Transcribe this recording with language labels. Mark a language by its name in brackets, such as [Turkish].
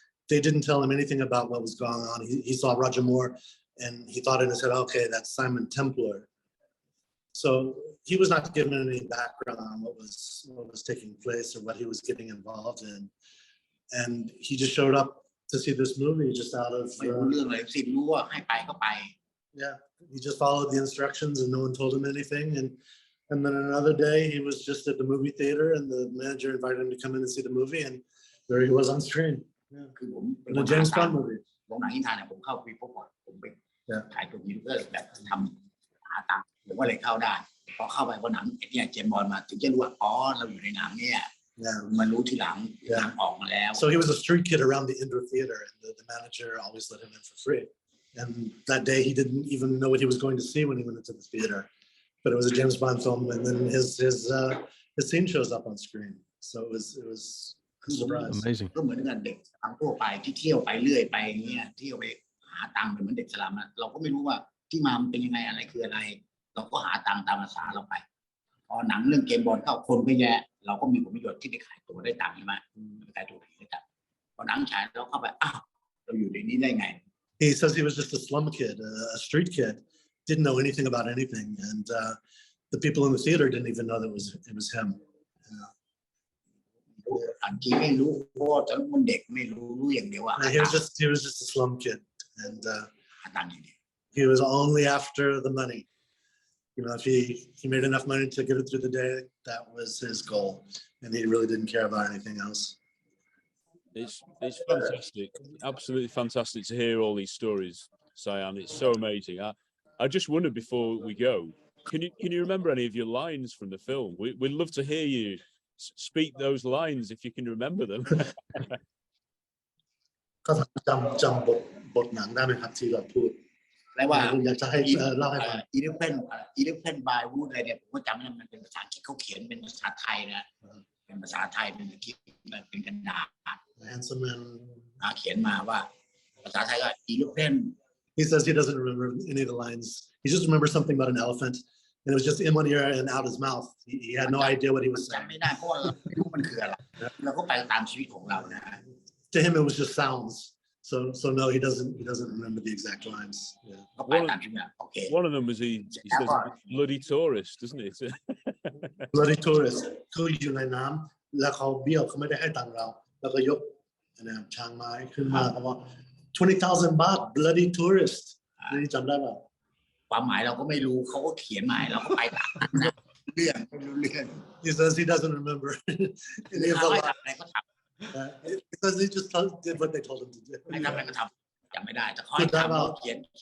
[English] They didn't tell him anything about what was going on. He saw Roger Moore, and he thought in his head, okay, that's Simon Templar. So he was not given any background on what was taking place or what he was getting involved in, and he just showed up to see this movie just out of. [Thai] ไม่รู้เรื่องอะไรสิ้นรู้ว่าให้ไปก็ไป [English] Yeah, he just followed the instructions, and no one told him anything, and then another day he was just at the movie theater, and the manager invited him to come in and see the movie, and there he was on screen. [Thai] คือผม [English] In a James Bond movie. [Thai] โรงหนังอินทานผมเข้าไปพบก่อนผมไปถ่ายตัวนี้ก็แบบทำหาตังค์ผมก็เลยเข้าได้พอเข้าไปพอหนังเนี่ยเจมส์บอนด์มาถึงจะรู้ว่าเราอยู่ในหนังเนี่ยมารู้ทีหลังหนังออกมาแล้ว [English] So he was a street kid around the indoor theater, and the manager always let him in for free. And that day he didn't even know what he was going to see when he went into the theater, but it was a James Bond film, and then his scene shows up on screen. So it was a surprise. Amazing. [Thai] ก็เหมือนกันเด็กทั่วไปที่เที่ยวไปเรื่อยไปเงี้ยเที่ยวไปหาตังค์เหมือนเด็กสลัมเราก็ไม่รู้ว่าที่มามันเป็นยังไงอะไรคืออะไรเราก็หาตังค์ตามภาษาเราไปพอหนังเรื่องเกมบอลเข้าคนก็แย่เราก็มีผลประโยชน์ที่ไปขายตัวได้ตังค์ใช่ไหมไปขายตัวได้ตังค์พอหนังฉายเราเข้าไปเราอยู่ในนี้ได้ไง [English] He says he was just a slum kid, a street kid, didn't know anything about anything, and the people in the theater didn't even know that it was him. [Thai] อันที่ไม่รู้เพราะตอนมันเด็กไม่รู้อย่างเดียวว่า [English] He was just a slum kid, and [Thai] หาตังค์อย่างเดียว [English] he was only after the money. You know, if he made enough money to get it through the day, that was his goal, and he really didn't care about anything else. It's fantastic, absolutely fantastic to hear all these stories, Sayun. It's so amazing. I just wonder before we go, can you remember any of your lines from the film? We'd love to hear you speak those lines if you can remember them. [Thai] ก็จำบทหนังได้ไหมครับที่เราพูด แปลว่า อยากจะให้เล่าให้ฟัง อีเลฟเฟนบายวูดอะไรเนี่ยผมก็จำไม่ได้มันเป็นภาษาอังกฤษเขาเขียนเป็นภาษาไทยนะเป็นภาษาไทยเป็นคิดเป็นกระดาษ [English] Handsome man. [Thai] เขียนมาว่าภาษาไทยก็อีเลฟเฟน [English] He says he doesn't remember any of the lines. He just remembers something about an elephant, and it was just in one ear and out his mouth. He had no idea what he was saying. [Thai] จำไม่ได้เพราะว่าเราไม่รู้มันคืออะไรเราก็ไปตามชีวิตของเรานะ [English] To him, it was just sounds. So no, he doesn't remember the exact lines. Yeah. [Thai] ก็ไปตามชีวิตโอเค [English] One of them was he says bloody tourist, doesn't it? Bloody tourist [Thai] คืออยู่ในน้ำแล้วเขาเบี้ยวเขาไม่ได้ให้ตังค์เราแล้วก็ยกช้างไม้ขึ้นมาเขาบอก [English] 20,000 baht bloody tourist [Thai] นี่จำได้ป่ะ ความหมายเราก็ไม่รู้เขาก็เขียนมาเราก็ไปตามนะเรื่องไม่รู้เรื่อง [English] He says he doesn't remember any of the [Thai] เขาให้ [English] lines. [Thai] ทำอะไรก็ท [English] Because he just did what they told him to do. [Thai] ำให้ทำอะไรก็ทำจำไม่ได้แต่เขาให้ทำเราเขียน